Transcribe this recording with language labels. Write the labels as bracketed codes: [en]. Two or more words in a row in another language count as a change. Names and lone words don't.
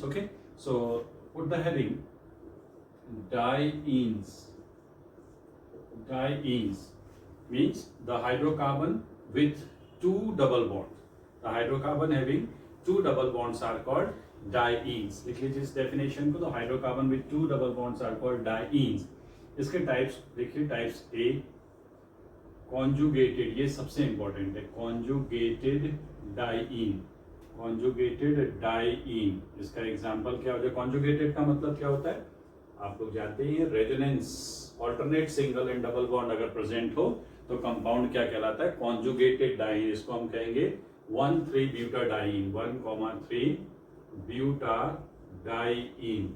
[en] Okay, so put the heading dienes. Dienes means the hydrocarbon with two double bonds. The hydrocarbon having two double bonds are called dienes. [hi] लिख लीजिए इस definition को, तो [en] hydrocarbon with two double bonds are called dienes. [hi] इसके types देखिए, [en] types A conjugated, [hi] ये सबसे important है, [en] conjugated diene. Conjugated diene, [hi] इसका example क्या हो जाए? Conjugated का मतलब क्या होता है आप लोग जानते ही हैं, रेजोनेंस, [en] alternate single and double bond [hi] अगर प्रेजेंट हो तो कंपाउंड क्या कहलाता है? [en] conjugated diene. [hi] इसको हम कहेंगे 1,3-ब्यूटाडाइन. 1,3-ब्यूटाडाइन.